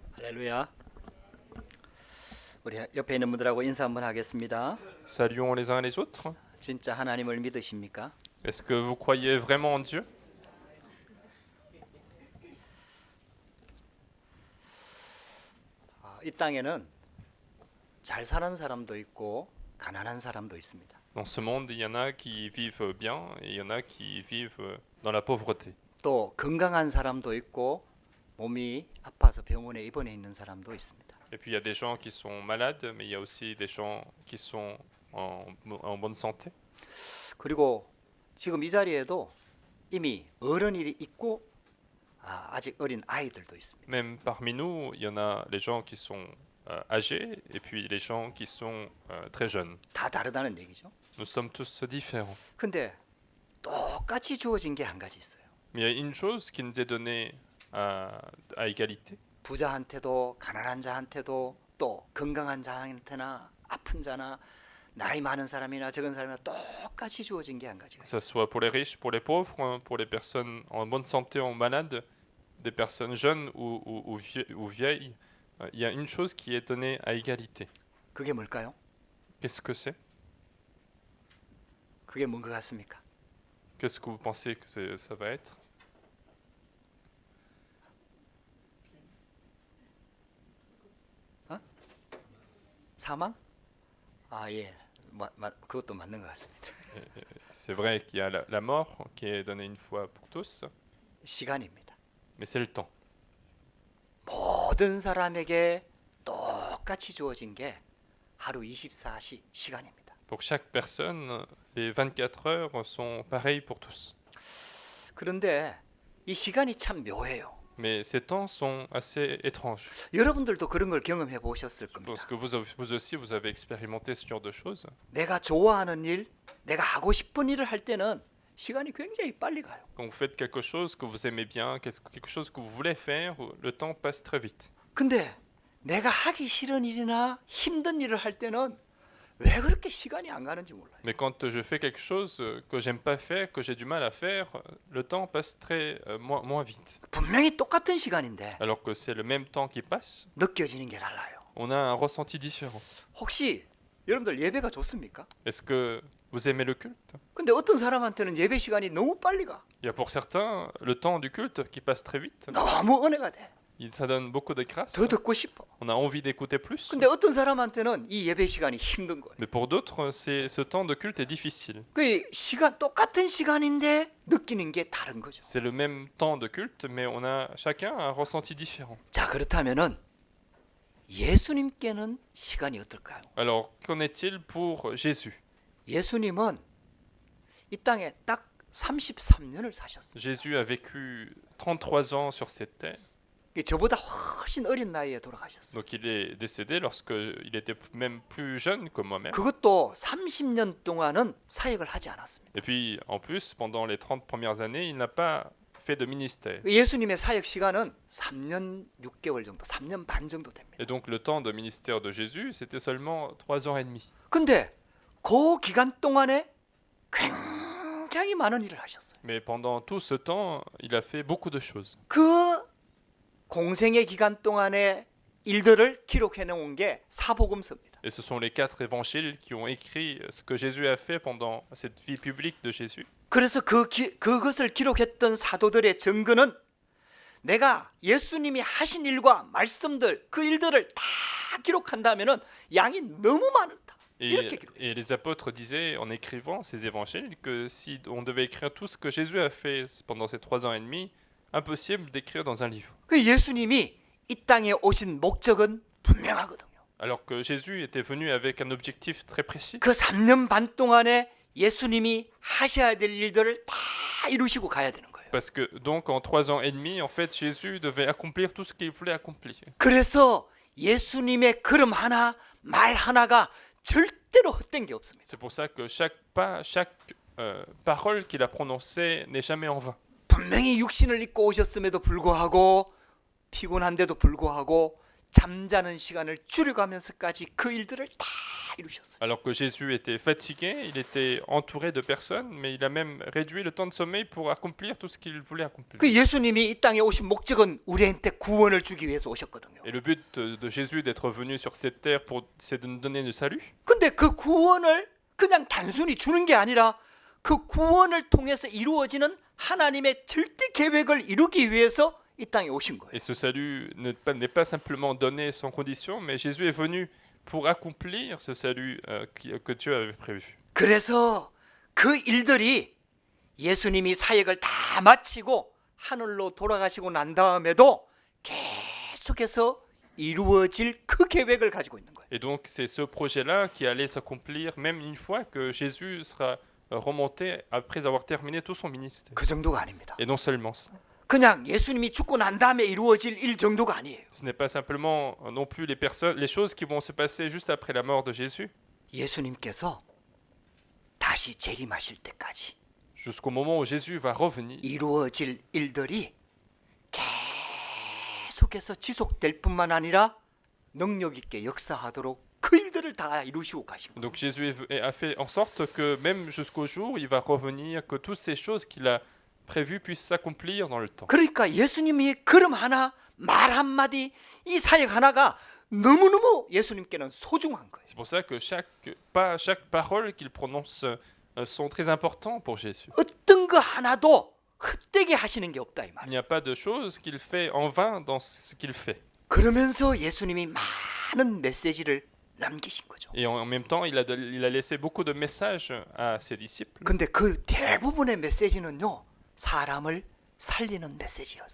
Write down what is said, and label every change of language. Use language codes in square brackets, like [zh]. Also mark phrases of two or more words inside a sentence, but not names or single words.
[ko] 할렐루야. 우리 옆에 있는 분들하고 인사 한번 하겠습니다. [fr] Saluons les uns les autres. [ko] 진짜 하나님을 믿으십니까? [fr] Est-ce que vous croyez vraiment en Dieu? [ko] 이 땅에는 잘 사는 사람도 있고 가난한 사람도 있습니다. [fr] Dans ce monde, il y en a qui vivent bien et il y en a qui vivent dans la pauvreté. [ko] 또 건강한 사람도 있고 몸이 아파서 병원에 입원해 있는 사람도 있습니다. [fr] Et puis il y a des gens qui sont malades, mais il y a aussi des gens qui sont en bonne santé. [ko] 그리고 지금 이 자리에도 이미 어른이 있고 아직 어린 아이들도 있습니다. [fr] Même parmi nous, il y en a les gens qui sont âgés et puis les gens qui sont très jeunes. [ko] 다 다르다는 얘기죠. [fr] Nous sommes tous différents. [ko] 근데 똑같이 주어진 게 한 가지 있어요. [fr] Mais il y a une chose qui nous est donnée à égalité. [ko] 부자한테도 가난한 자한테도 또 건강한 자한테나 아픈 자나 나이 많은 사람이나 적은 사람이나 똑같이 주어진 게 한 가지가 [fr] Que [ko] 있어요. [fr] ce soit pour les riches, pour les pauvres, pour les personnes en bonne santé ou malades, des personnes jeunes ou vieilles, il y a une chose qui est donnée à égalité. [ko] 그게 뭘까요? [fr] Qu'est-ce que c'est? [ko] 그게 뭔 것 같습니까? [fr] Qu'est-ce que vous pensez que ça va être? [ko] 사망? 예, 그것도 맞는 것 같습니다. [fr] C'est vrai qu'il y a la mort qui est donnée une fois pour tous, [ko] 시간입니다. [fr] mais c'est le temps. [ko] 모든 사람에게 똑같이 주어진 게 하루 24시 시간입니다. [fr] Pour chaque personne, les 24 heures sont pareilles pour tous. [ko] 그런데 이 시간이 참 묘해요. [fr] Mais ces temps sont assez étranges. [ko] 여러분들도 그런 걸 경험해 보셨을 [fr] Je pense [ko] 겁니다. [fr] que vous aussi, vous avez expérimenté ce genre de choses. [ko] 내가 좋아하는 일, 내가 하고 싶은 일을 할 때는 시간이 굉장히 빨리 가요. [fr] Quand vous faites quelque chose que vous aimez bien, quelque chose que vous voulez faire, le temps passe très vite. [ko] 근데 내가 하기 싫은 일이나 힘든 일을 할 때는 왜 그렇게 시간이 안 가는지 몰라요. [fr] Mais quand je fais quelque chose que j'aime pas faire, que j'ai du mal à faire, le temps passe moins vite. [ko] 분명히 똑같은 시간인데 [fr] Alors que c'est le même temps qui passe, [ko] 느껴지는 게 달라요. [fr] on a un ressenti différent. [ko] 혹시 여러분들 예배가 좋습니까? [fr] Est-ce que vous aimez le culte? [ko] 근데 어떤 사람한테는 예배 시간이 너무 빨리 가. [fr] Il y a pour certains le temps du culte qui passe très vite. [ko] 너무 은혜가 돼. [fr] Ça donne beaucoup de grâce. [ko] 더 듣고 싶어. [fr] On a envie d'écouter plus. [ko] 근데 어떤 사람한테는 이 예배 시간이 힘든 거예요. [fr] Mais pour d'autres, ce temps de culte est difficile. [ko] 그 시간 똑같은 시간인데 느끼는 게 다른 거죠. [fr] C'est le même temps de culte, mais on a chacun un ressenti différent. [ko] 자, 그렇다면은 예수님께는 시간이 어떨까요? [fr] Alors, qu'en est-il pour Jésus? [ko] 예수님은 이 땅에 딱 33년을 사셨어요. [fr] Jésus a vécu 33 ans sur cette terre. [ko] 저보다 훨씬 어린 나이에 돌아가셨어요. [fr] Donc il est décédé lorsqu'il était même plus jeune que moi-même. [ko] 그것도 30년 동안은 사역을 하지 않았습니다. [fr] Et puis, en plus, pendant les 30 premières années, il n'a pas fait de ministère. [ko] 예수님의 사역 시간은 3년 6개월 정도, 3년 반 정도 됩니다. [fr] Et donc le temps de ministère de Jésus, c'était seulement 3 ans et demi. [ko] 근데 그 기간 동안에 굉장히 많은 일을 하셨어요. [fr] Mais pendant tout ce temps, il a fait beaucoup de choses. [ko] 그 공생의 기간 동안의 일들을 기록해 놓은 게 사복음서입니다. [fr] Et ce sont les 4 évangiles qui ont écrit ce que Jésus a fait pendant cette vie publique de Jésus. [ko] 그래서 그것을 기록했던 사도들의 증거는 내가 예수님이 하신 일과 말씀들 그 일들을 다 기록한다면은 양이 너무 많다. 이렇게 기록했어요. [fr] Et les apôtres disaient en écrivant ces évangiles que si on devait écrire tout ce que Jésus a fait pendant ces 3 ans et demi, impossible d'écrire dans un livre. [ko] 그 예수님이 이 땅에 오신 목적은 분명하거든요. [fr] Alors que Jésus était venu avec un objectif très précis. [ko] 그 3년 반 동안에 예수님이 하셔야 될 일들을 다 이루시고 가야 되는 거예요. [fr] Parce que donc en 3 ans et demi, en fait, Jésus devait accomplir tout ce qu'il voulait accomplir. [ko] 그래서 예수님의 걸음 하나, 말 하나가 절대로 헛된 게 없습니다. [fr] C'est pour ça que chaque pas, chaque parole qu'il a prononcée n'est jamais en vain. [ko] 분명히 육신을 입고 오셨음에도 불구하고 피곤한데도 불구하고 잠자는 시간을 줄여가면서까지 그 일들을 다 이루셨어요. [fr] Alors que Jésus était fatigué, il était entouré de personnes, mais il a même réduit le temps de sommeil pour accomplir tout ce qu'il voulait accomplir. [ko] 그 예수님이 이 땅에 오신 목적은 우리한테 구원을 주기 위해서 오셨거든요. [fr] Et le but de Jésus d'être venu sur cette terre, c'est de nous donner le salut. [ko] 근데 그 구원을 그냥 단순히 주는 게 아니라 그 구원을 통해서 이루어지는 하나님의 절대 계획을 이루기 위해서 이 땅에 오신 거예요. [fr] Et ce salut n'est pas simplement donné sans condition, mais Jésus est venu pour accomplir ce salut que Dieu avait prévu. [ko] 그래서 그 일들이 예수님이 사역을 다 마치고 하늘로 돌아가시고 난 다음에도 계속해서 이루어질 그 계획을 가지고 있는 거예요. [fr] Et donc c'est ce projet-là qui allait s'accomplir même une fois que Jésus sera remonté après avoir terminé tout son ministère. [ko] 그 정도가 아닙니다. [fr] Et non seulement ça. [ko] 그냥 예수님이 죽고 난 다음에 이루어질 일 정도가 아니에요. [fr] Ce n'est pas simplement non plus les choses qui vont se passer juste après la mort de Jésus, [ko] 예수님께서 다시 재림하실 때까지 [fr] jusqu'au moment où Jésus va revenir. [ko] 이루어질 일들이 계속해서 지속될 뿐만 아니라 능력 있게 역사하도록 그 일들을 다 이루시고 가시고. [fr] Donc Jésus a fait en sorte que même jusqu'au jour où il va revenir, que toutes ces choses qu'il a prévues puissent s'accomplir dans le temps. [ko] 그러니까 예수님이 걸음 하나, 말 한마디, 이 사역 하나가 너무너무 예수님께는 소중한 거예요. [fr] C'est pour ça que chaque parole qu'il prononce sont très importants pour Jésus. [ko] 어떤 거 하나도 헛되게 하시는 게 없다 이 [fr] Il [ko] 말이에요. [fr] n'y a pas de chose qu'il fait en vain dans ce qu'il fait. [ko] 그러면서 예수님이 많은 메시지를 남기신 거죠. [fr] Et en même temps, il a laissé beaucoup de messages à ses disciples. [ko] 근데 그 대부분의 메시지는요, 사람을 살리는 메시지였어요.